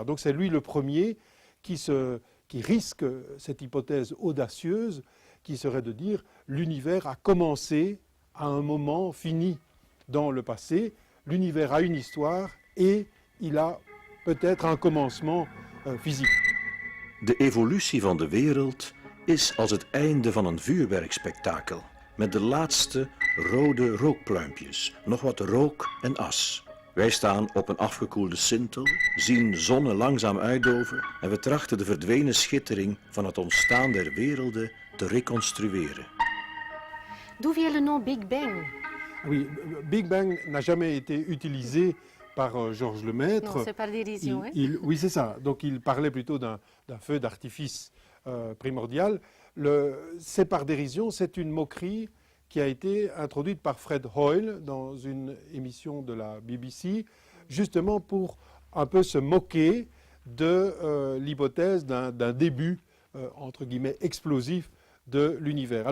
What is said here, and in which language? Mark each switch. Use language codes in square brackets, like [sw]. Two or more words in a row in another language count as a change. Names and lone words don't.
[fr] Donc c'est lui le premier qui risque cette hypothèse audacieuse qui serait de dire l'univers a commencé à un moment fini dans le passé, l'univers a une histoire et il a peut-être un commencement physique. [nl] De evolutie van de wereld is als het einde van een vuurwerkspektakel. Met de laatste rode rookpluimpjes, nog wat rook en as. Wij staan op een afgekoelde sintel, zien zonnen langzaam uitdoven en we trachten de verdwenen schittering van het ontstaan der werelden te reconstrueren. [fr] D'où vient le nom Big Bang? Oui, Big Bang n'a jamais été utilisé par Georges Lemaître. Non, c'est par dérision. Hein? Oui, c'est ça. Donc il parlait plutôt d'un feu d'artifice primordial. C'est par dérision, c'est une moquerie qui a été introduite par Fred Hoyle dans une émission de la BBC, justement pour un peu se moquer de l'hypothèse d'un début, entre guillemets, explosif de l'univers.